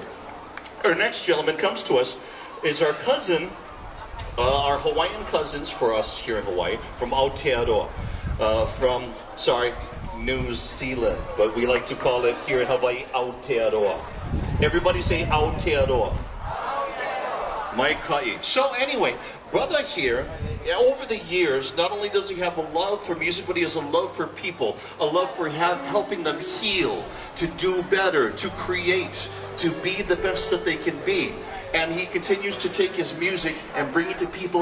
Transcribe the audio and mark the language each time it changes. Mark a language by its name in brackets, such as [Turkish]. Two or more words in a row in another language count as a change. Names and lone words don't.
[English] Our next gentleman comes to us is our cousin, our Hawaiian cousins for us here in Hawaii, from Aotearoa, New Zealand, but we like to call it here in Hawaii Aotearoa. Everybody say Aotearoa. [Hawaiian] Mai kai. [English] So anyway, brother here, over the years, not only does he have a love for music, but he has a love for people, a love for helping them heal, to do better, to create, to be the best that they can be. And he continues to take his music and bring it to people.